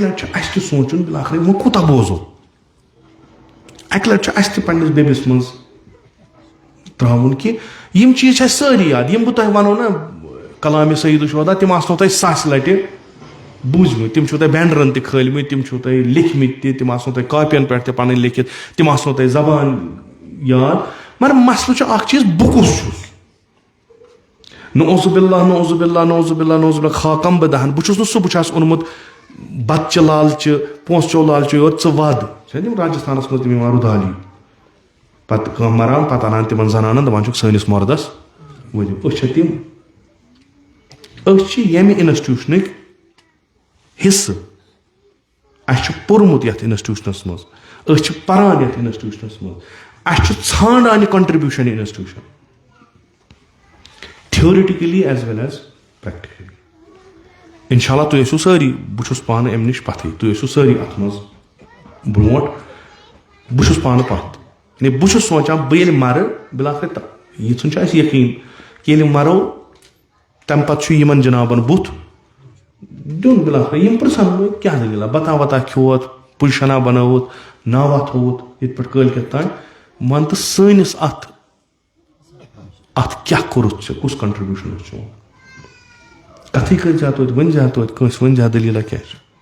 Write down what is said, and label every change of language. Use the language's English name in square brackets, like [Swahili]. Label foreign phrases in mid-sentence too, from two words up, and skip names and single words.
[Kashmiri] لٹہِ چھُ اَسہِ تہِ سونٛچُن بِلاخٕر وۄنۍ کوٗتاہ بوزو اَکہِ لٹہِ چھُ اَسہِ تہِ پنٕنِس بیبِس منٛز ترٛاوُن کہِ یِم چیٖز چھِ اَسہِ سٲری یاد یِم بہٕ تۄہہِ وَنو نہ کلامِ سیدو شہدا تِم آسنو تۄہہِ ساسہِ لٹہِ بوٗزمٕتۍ تِم چھِو تۄہہِ بینڈرن تہِ کھٲلمٕتۍ تِم چھِو تۄہہِ لیکھمٕتۍ تہِ تِم آسنو تۄہہِ کاپین پٮ۪ٹھ تہِ پنٕنۍ لیکھِتھ تِم آسنو تۄہہِ زبان یاد مگر مسلہٕ چھُ اکھ چیٖز بہٕ کُس چھُس [Arabic] نعوذ باللہ نعوذ باللہ نعوذ باللہ نعوذ باللہ [Persian] خاکم بدہن [Kashmiri] بہٕ چھُس نہٕ سُہ بہٕ چھُ اوٚنمُت بتچہِ لالچہِ پونٛسہٕ لالچہِ یوت ژٕ وَد چھِ تِم راجستھانس منٛز تِم یِوان رُدالی پتہٕ کٲم مران پتہٕ انان تِمن زنانن دپان چھُکھ سٲنِس مردس ؤنِو أسۍ چھا تِم أسۍ چھِ ییٚمہِ انسٹِٹیوشنٕکۍ حصہٕ اَسہِ چھُ پوٚرمُت یتھ انسٹِٹیوشنس منٛز أسۍ چھِ پران یتھ انسٹِٹیوشنس منٛز اَسہِ چھُ ژھانڈان یہِ کنٹربیوٗشن یہِ انسٹِٹیوشن [English] theoretically as well as practically [Arabic] انشاء اللہ [Kashmiri] تُہۍ ٲسِو سٲری بہٕ چھُس پانہٕ امہِ نِش پتھٕے تُہۍ ٲسِو سٲری اتھ منٛز برونٛٹھ بہٕ چھُس پانہٕ پتھ یعنی بہٕ چھُس سونٛچان بہٕ ییٚلہِ مرٕ بِلاخٕر یِژھُن چھُ اَسہِ یقیٖن کہِ ییٚلہِ مرو تمہِ پتہٕ چھُ یِمن جنابن بُتھ دیُن بِلاخٕر یِم پرژھن کیٛاہ دٔلیٖلہ بتا وتا کھیوٚوتھ پُزِشنا بنٲوٕتھ ناوا تھوٚوُتھ ییٚتہِ پٮ۪ٹھ کٲلکیتھ تانۍ ون تہٕ سٲنِس اتھ کیٛاہ کوٚرُتھ ژےٚ کُس کنٹربیوٗشن اوس چون کتھٕے کٔرۍ زِ توتہِ ؤنۍ زِ توتہِ کٲنٛسہِ ؤنۍ زِ دٔلیٖلہ کیٛاہ چھِ